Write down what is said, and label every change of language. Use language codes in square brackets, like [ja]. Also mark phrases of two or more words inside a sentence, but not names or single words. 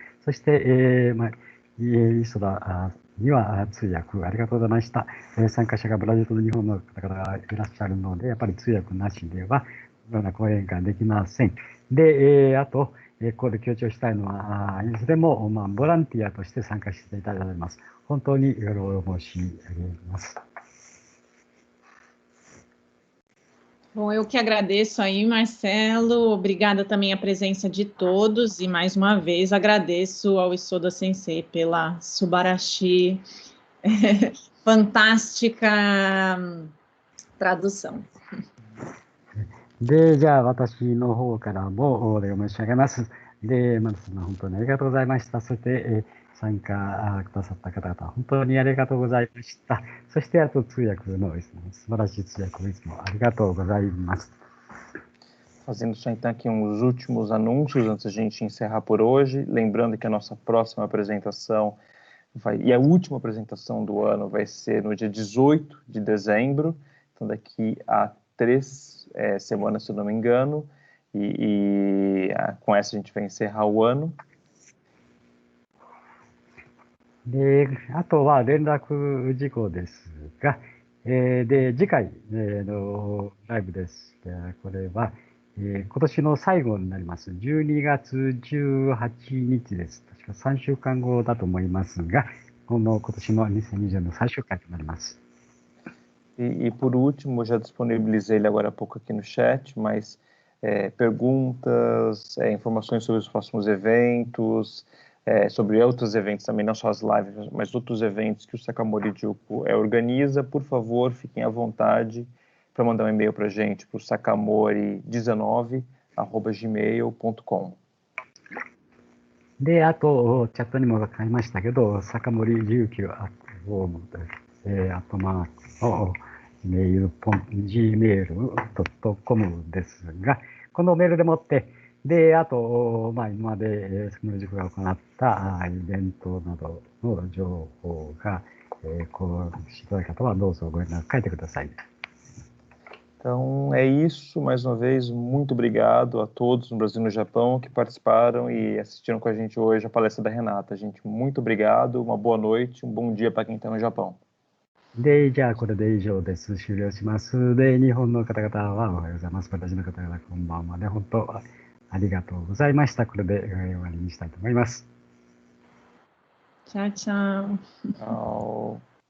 [ja] そして、磯田には通訳ありがとうございました。参加者がブラジルと日本の方々がいらっしゃるので、やっぱり通訳なしではような講演会できません。で、あと、ここで強調したいのは、いずれも、ボランティアとして参加していただいています。本当によろ申し上げます。 [pt] Bom, eu que agradeço aí, Marcelo. Obrigada também a presença de todos e mais uma vez agradeço ao Isoda Sensei pela Subarashi fantástica tradução. [ja] で、じゃあ私の方からもお礼を申し上げます。で、マルさん本当にありがとうございました。そして、参加くださった方々、本当にありがとうございました。そして、あと通訳の素晴らしい通訳をいつもありがとうございます。 [pt] Fazendo só então aqui uns últimos anúncios antes de a gente encerrar por hoje. Lembrando que a nossa próxima apresentação e a última apresentação do ano vai ser no dia 18 de dezembro, então daqui a 3 semanas, se eu não me engano, com essa a gente vai encerrar o ano. [ja] で、あとは連絡事項ですが、で、次回のライブですが、これは、今年の最後になります。12月18日です。確か3週間後だと思いますが、今年の2020年の最終回となります。 [pt] E por último, eu já disponibilizei ele agora há pouco aqui no chat, mas perguntas, informações sobre os próximos eventos, sobre outros eventos também, não só as lives, mas outros eventos que o Sakamori Juku organiza, por favor, fiquem à vontade para mandar um e-mail para a gente, para o sakamori19@gmail.com。 [ja] で、あと、チャットにも書きましたけど、坂森19@gmail.com ですが、このメールでもって、で、あと、今まで、坂森塾が行ったイベントなどの情報が、こうしていただいた方はどうぞご連絡書いてください。 [pt] Então, é isso. Mais uma vez, muito obrigado a todos no Brasil e no Japão que participaram e assistiram com a gente hoje a palestra da Renata. Gente, muito obrigado, uma boa noite, um bom dia para quem está no Japão. [ja] で、じゃあこれで以上です。終了します。で、日本の方々はおはようございます。私の方々こんばんは。で、本当ありがとうございました。これで終わりにしたいと思います。 [pt] Tchau, tchau. Tchau.